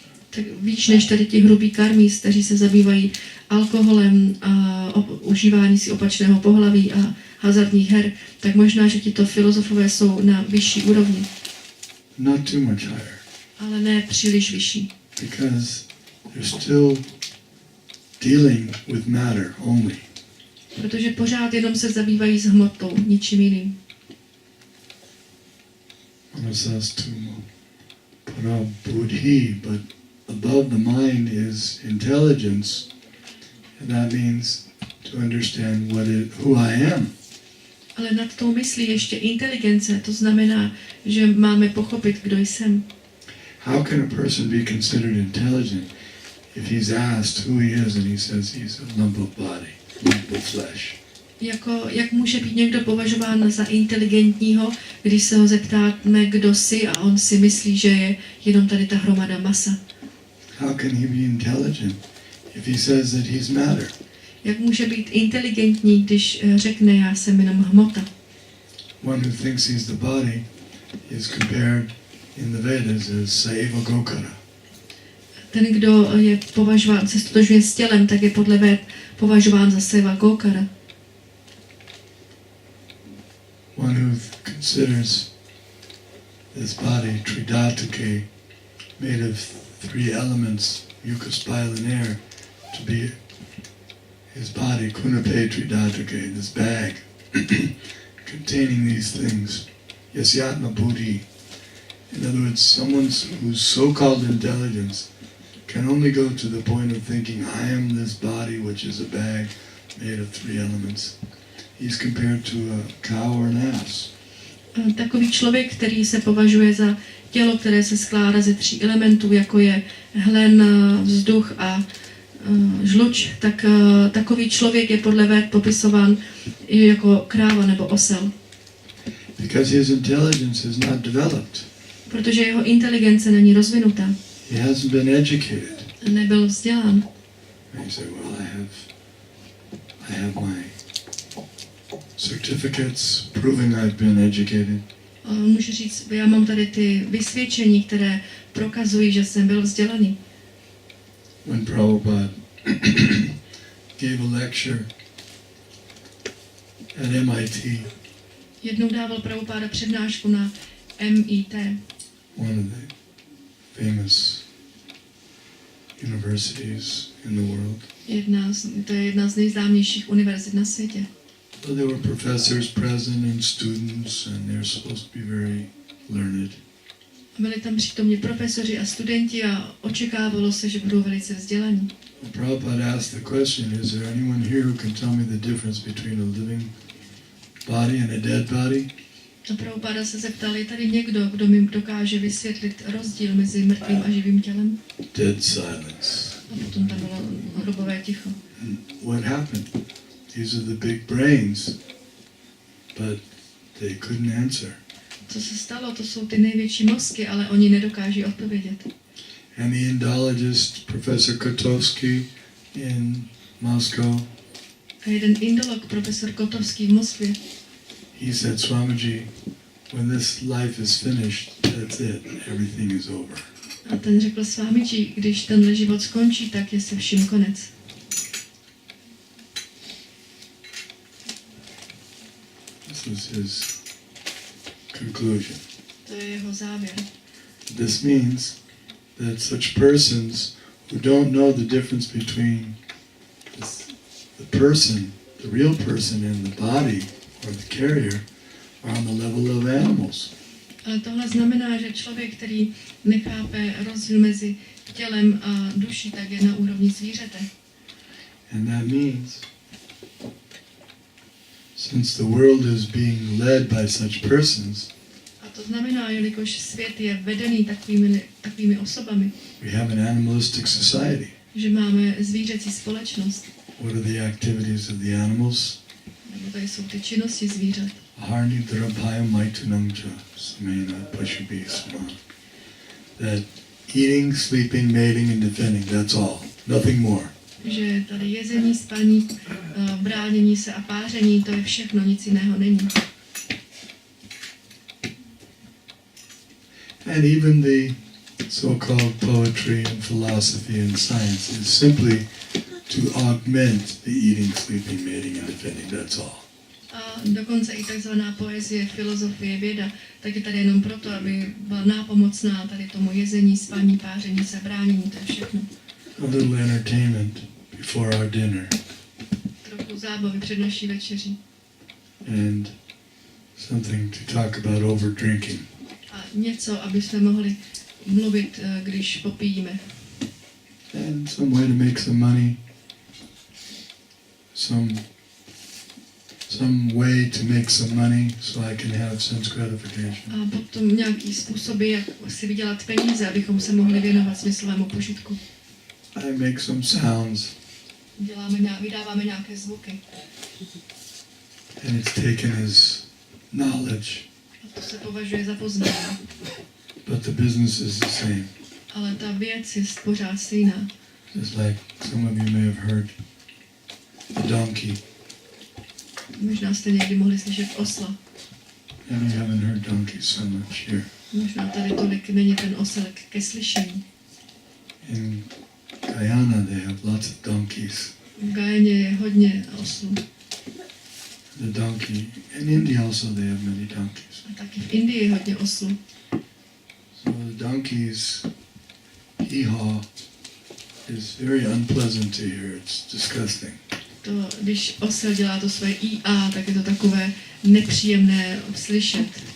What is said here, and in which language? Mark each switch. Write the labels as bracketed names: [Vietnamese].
[Czech] Tak víc než tady ti hrubí karmis, kteří se zabývají alkoholem a užívání si opačného pohlaví a hazardních her, tak možná, že tito filozofové jsou na vyšší úrovni. [English] Not too much higher. [Czech] Ale ne příliš vyšší. [English] Because they're still dealing with matter only. [Czech] Protože pořád jenom se zabývají s hmotou, ničím jiným. [Sanskrit] Manasastumo para buddhi, [English] but above the mind is intelligence, and that means to understand who I am. [Czech] Ale nad tou myslí ještě inteligence, to znamená, že máme pochopit, kdo jsem. [English] How can a person be considered intelligent if he's asked who he is and he says he's a lump of body, lump of flesh? [Czech] Jak může být někdo považován za inteligentního, když se ho zeptáme, kdo jsi, a on si myslí, že je jenom tady ta hromada masa? [English] How can he be intelligent if he says that he's matter? [Czech] Jak může být inteligentní, když řekne, já jsem jenom hmota? [English] One who thinks he's the body is compared in the Vedas as Saiva Gokara. [Czech] Ten, kdo je považován, se stotožňuje s tělem, tak je podle Véd považován za Saiva Gokara. [English] One who considers this body Tridatake, made of 3 elements, mucus, bile, and air, to be his body, [Sanskrit] Kunape Tridatake, [English] this bag containing these things, [Sanskrit] Yasyatma Buddhi. [English] In other words, someone whose so-called intelligence can only go to the point of thinking, I am this body, which is a bag made of 3 elements. He's compared to a cow or an ass. [Czech] Takový člověk, který se považuje za tělo, které se skládá ze 3 elementů, jako je hlen, vzduch a žluč, tak takový člověk je podle Véd popisován jako kráva nebo osel. [English] Because his intelligence is not developed. [Czech] Protože jeho inteligence není rozvinutá. [English] He hasn't been educated. [Czech] Nebyl vzdělán. [English] And you say, well, I have my certificates proving I've been educated. [Czech] Může říct, já mám tady ty vysvědčení, které prokazují, že jsem byl vzdělaný. [English] When Prabhupada gave a lecture at MIT, [Czech] Jednou dával Prabhupada přednášku na MIT, [English] one of the famous universities in the world. [Czech] To je jedna z nejznámějších univerzit na světě. [English] So there were professors present and students, and they're supposed to be very learned. [Czech] Byli tam přítomni profesoři a studenti a očekávalo se, že budou velice vzdělaní. [English] Prabhupada asked the question, is there anyone here who can tell me the difference between a living body and a dead body? [Czech] A Prabhupada se zeptal, je tady někdo, kdo mi dokáže vysvětlit rozdíl mezi mrtvým a živým tělem? [English] Dead silence. [Czech] A potom tam bylo hrobové ticho. [English] What happened? These are the big brains, but they couldn't answer. [Czech] Co se stalo, to jsou ty největší mozky, ale oni nedokáží odpovědět. [English] And the Indologist, Professor Kotovsky in Moscow, [Czech] A jeden indolog, profesor Kotovský v Moskvě, [English] he said, Swamiji, when this life is finished, that's it, everything is over. [Czech] a ten řekl Swamiji, když tenhle život skončí, tak je se vším konec. [English] This was his conclusion. [Czech] To je jeho závěr. [English] This means that such persons who don't know the difference between the person, the real person, and the body or the carrier are on the level of animals. [Czech] Ale tohle znamená, že člověk, který nechápe rozdíl mezi tělem a duší, tak je na úrovni zvířete. [English] And that means, since the world is being led by such persons, [Czech] A to znamená, jelikož svět je vedený takovými osobami, [English] we have an animalistic society. [Czech] že máme zvířecí společnost. [English] What are the activities of the animals? [Czech] Nebo tady jsou ty činnosti zvířat. [Sanskrit] Harni drabhaya maitunamja samena pashubi sma. [English] That eating, sleeping, mating, and defending, that's all. Nothing more. [Czech] Že tady jezení, spaní, bránění se a páření, to je všechno, nic jiného není. [English] And even the so-called poetry and philosophy and science is simply to augment the eating, sleeping, mating, and defending, that's all. [Czech] A dokonce i takzvaná poezie, filozofie, věda, tak je tady jenom proto, aby byla nápomocná tady tomu jezení, spaní, páření se, bránění, to je všechno. [English] A little entertainment before our dinner. [Czech] Trochu zábavy před naší večeří. [English] And something to talk about over drinking. [Czech] A něco, aby jsme mohli mluvit, když popijíme. [English] And some way to make some money. Some way to make some money so I can have sense gratification. [Czech] A potom nějaký způsoby, jak si vydělat peníze, abychom se mohli věnovat smyslovému požitku. [English] I make some sounds. [Czech] Vydáváme nějaké zvuky. [English] And it's taken as knowledge. [Czech] A to se považuje za poznání. [English] But the business is the same. [Czech] Ale ta věc je pořád stejná. [English] Just like some of you may have heard the donkey. [Czech] Možná jste někdy mohli slyšet osla. [English] And you haven't heard donkeys so much here. [Czech] Možná tady tolik není ten oselek ke slyšení. [English] In Guyana they have lots of donkeys. [Czech] V Gajaně je hodně oslů. [English] The donkey, in India also they have many donkeys. [Czech] A taky v Indii je hodně oslů. [English] So the donkey's hee-haw is very unpleasant to hear. It's disgusting. [Czech] To, když osel dělá to svoje IA, tak je to takové nepříjemné slyšet.